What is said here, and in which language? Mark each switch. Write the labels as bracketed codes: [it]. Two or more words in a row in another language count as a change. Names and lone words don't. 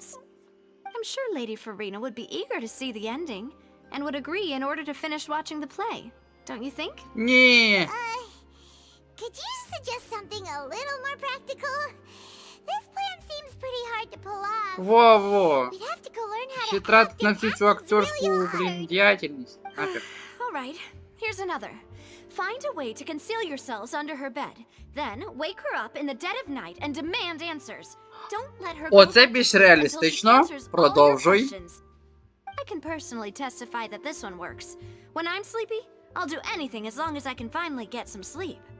[en] I'm sure Lady Farina would be eager to see the ending, and would agree in order to finish watching the play. Don't you think? [uk] Ні. [en] Could you suggest something a little more practical? This plan seems pretty hard to pull off. [ru] Во-во. [en] We'd have to go learn how [uk] Ще [en] to act [uk] тратить на [en] and [uk] всю [en] act [uk] цю [en] is [uk] акторську, [en] really [uk] блін, [en] hard. [uk] діяльність. Нафіг. [en] All right. Here's another. Find a way to conceal yourselves under her bed. Then wake her up in the dead of night and demand answers. Don't let her go [uk] Оце [en] back to [uk] більш [en] sleep until she [uk] реалістично. [en] answers all your [uk] Продовжуй. [en] questions. I can personally testify that this one works. When I'm sleepy, I'll do anything as long as I can finally get some sleep.